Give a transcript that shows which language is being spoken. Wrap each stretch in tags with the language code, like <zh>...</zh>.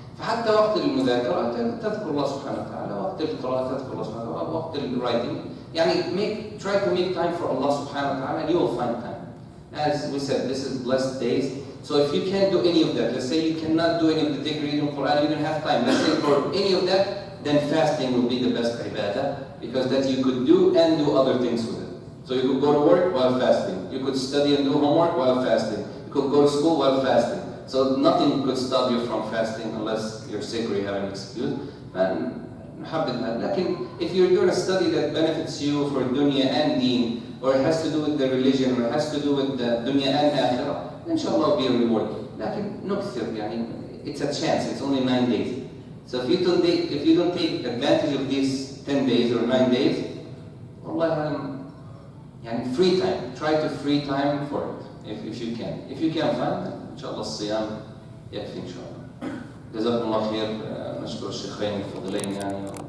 <ar>فحتى وقت المذاكرة تذكر الله سبحانه وتعالى, وقت القراءة تذكر الله سبحانه وتعالى, وقت الwriting. يعني</ar> <en>try to make time for Allah subhanahu wa ta'ala and you will find time. As we said, this is blessed days. So if you can't do any of that, let's say you cannot do any of the dhikr, reading Quran, you don't have time, let's say for any of that, then fasting will be the best ibadah, because that you could do and do other things with it. So you could go to work while fasting, you could study and do homework while fasting, you could go to school while fasting. So nothing could stop you from fasting unless you're sick or you have an excuse. And</en> <ar>لكن</ar> <en>if you're doing a study that benefits you for dunya and deen, or it has to do with the religion, or it has to do with the dunya and akhirah, inshallah will be a reward.</en> <ar>لكن نكثر, يعني</ar> <en>it's a chance, it's only 9 days. So if you don't take advantage of these 10 days or 9 days,</en> <ar>والله يعني</ar> <en>free time, try to free time for it if you can. If you can find,</en> <ar>inshallah الصيام يكفي inshallah. جزاكم الله خير. نشكر الشيخين الفضلين يعني</ar>